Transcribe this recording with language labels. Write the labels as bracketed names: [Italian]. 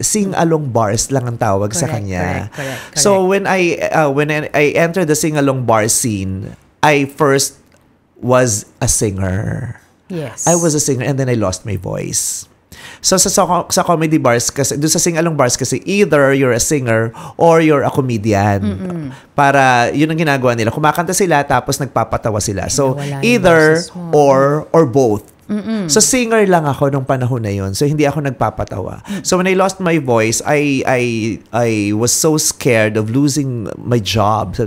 [Filipino] Sing-along bars lang ang tawag sa kanya. [English] Correct. So when I entered the sing-along bar scene, I first was a singer. Yes. I was a singer and then I lost my voice. So [Filipino] sa comedy bars kasi [English] doon sa sing-along bars kasi either you're a singer or you're a comedian. [Filipino] Para yun ang ginagawa nila. Kumakanta sila tapos nagpapatawa sila. So Nawala yung [English] either [Filipino] boses mo. [English] or both. [Filipino] So singer lang ako nung panahon na yun. So hindi ako nagpapatawa. [English] So when I lost my voice, I was so scared of losing my job.